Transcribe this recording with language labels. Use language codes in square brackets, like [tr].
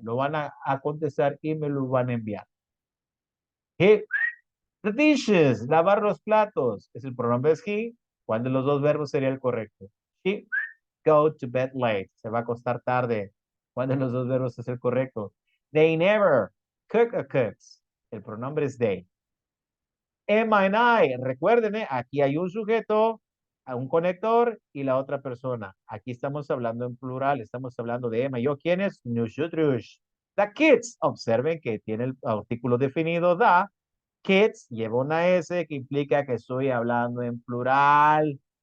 [es] Lo van a contestar y me lo van a enviar. [en] He, the dishes, [es] lavar los platos. Es el pronombre es he. ¿Cuál de los dos verbos sería el correcto? [en] He, go to bed late. [es] Se va a acostar tarde. ¿Cuál de los dos verbos es el correcto? [en] They never cook or cooks. [es] El pronombre es they. Emma and I, recuerden, aquí hay un sujeto, un conector y la otra persona. Aquí estamos hablando en plural, estamos hablando de Emma. ¿Yo quién es? Nosotros. The kids, observen que tiene el artículo definido the. Kids lleva una S que implica que estoy hablando en plural.